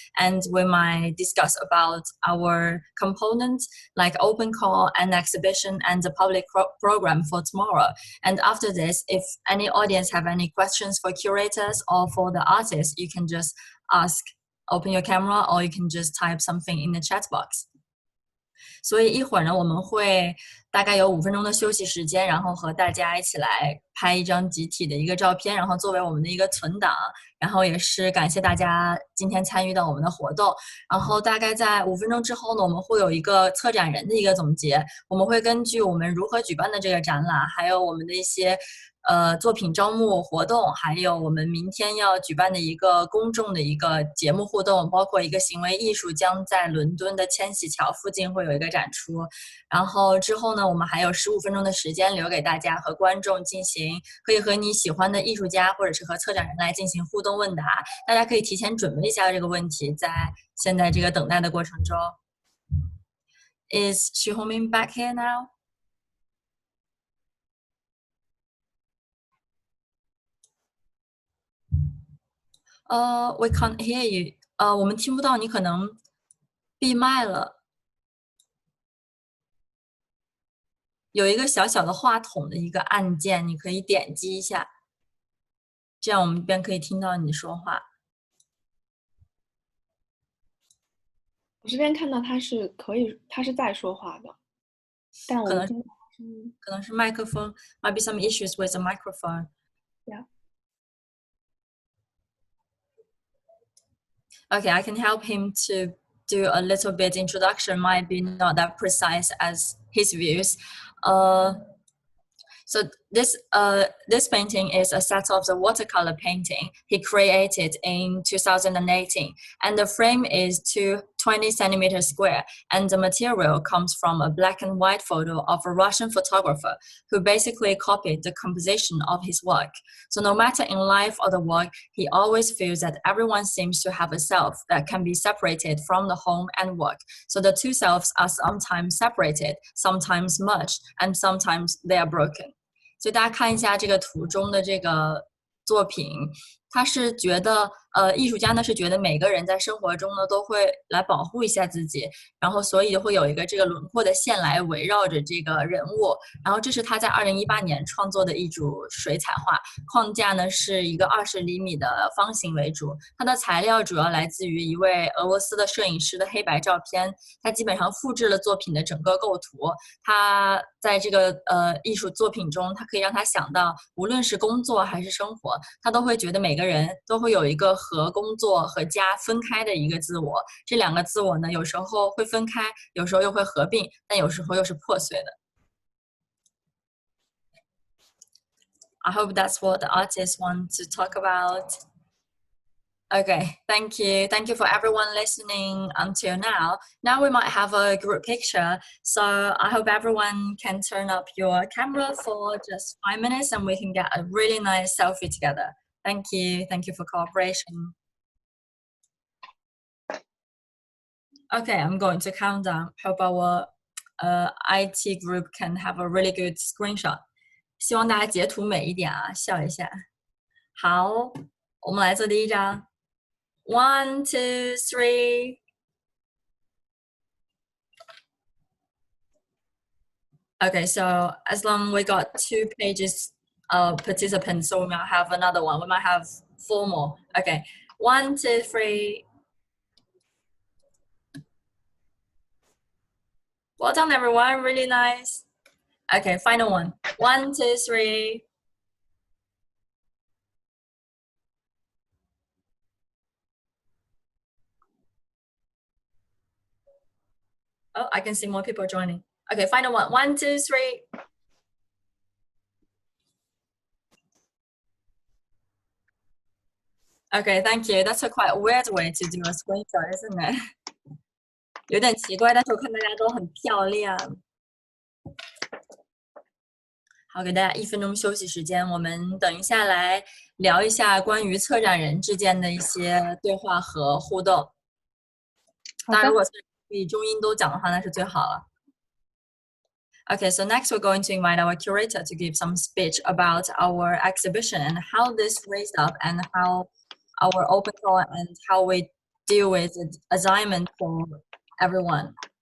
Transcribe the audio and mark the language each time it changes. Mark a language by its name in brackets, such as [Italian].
[English] And we might discuss about our components like open call and exhibition and the public program for tomorrow. And after this, if any audience have any questions for curators or for the artists, you can just ask, open your camera, or you can just type something in the chat box. [Chinese] 所以一会儿呢，我们会大概有5分钟的休息时间，然后和大家一起来拍一张集体的一个照片，然后作为我们的一个存档。然后也是感谢大家今天参与到我们的活动。然后大概在5分钟之后呢，我们会有一个策展人的一个总结。我们会根据我们如何举办的这个展览，还有我们的一些作品招募活动，还有我们明天要举办的一个公众的一个节目互动，包括一个行为艺术将在伦敦的千禧桥附近会有一个展出。然后之后呢，我们还有15分钟的时间留给大家和观众进行，可以和你喜欢的艺术家或者是和策展人来进行互动问答。大家可以提前准备一下这个问题，在现在这个等待的过程中。 [English] Is Xu Hongming back here now? We can't hear you. [Chinese] 我们听不到你，可能闭麦了。有一个小小的话筒的一个按键，你可以点击一下，这样我们这边可以听到你说话。我这边看到他是在说话的，但我可能是麦克风 [English] ，might be some issues with the microphone. Yeah. Okay, I can help him to do a little bit introduction. Might be not that precise as his views. So this painting is a set of the watercolor painting he created in 2018, and the frame is 20 centimeters square, and the material comes from a black and white photo of a Russian photographer who basically copied the composition of his work. So no matter in life or the work, he always feels that everyone seems to have a self that can be separated from the home and work. So the two selves are sometimes separated, sometimes merged, and sometimes they are broken. [Chinese] 所以大家看一下这个图中的这个作品，他是觉得艺术家呢是觉得每个人在生活中呢都会来保护一下自己，然后所以会有一个这个轮廓的线来围绕着这个人物。然后这是他在2018年创作的一组水彩画，框架呢是一个20厘米的方形为主。它的材料主要来自于一位俄罗斯的摄影师的黑白照片，他基本上复制了作品的整个构图。他在这个艺术作品中，他可以让他想到，无论是工作还是生活，他都会觉得每个人都会有一个和工作和家分开的一个自我。这两个自我呢，有时候会分开，有时候又会合并，但有时候又是破碎的。 [English] I hope that's what the artists want to talk about. Okay, thank you. Thank you for everyone listening until now. Now we might have a group picture. So I hope everyone can turn up your camera for just 5 minutes and we can get a really nice selfie together. Thank you. Thank you for cooperation. Okay, I'm going to count down. Hope our IT group can have a really good screenshot. [Chinese] 希望大家截图美一点啊，笑一下。好，我们来做第一张。1, 2, 3. [English] Okay, so as long we got 2 pages of participants, so we might have another one. We might have 4 more. Okay, 1, 2, 3. Well done, everyone. Really nice. Okay, final one. 1, 2, 3. Oh, I can see more people joining. Okay, final one. 1, 2, 3. Okay, thank you. That's a quite weird way to do a screenshot, isn't it? [Chinese] 有点奇怪，但是我看大家都很漂亮。好，给大家1分钟休息时间，我们等一下来聊一下关于策展人之间的一些对话和互动。当然，如果可以中英都讲的话，那是最好了。 [English] Okay, so next we're going to invite our curator to give some speech about our exhibition and how this raised up and how our open call and how we deal with the assignment for everyone.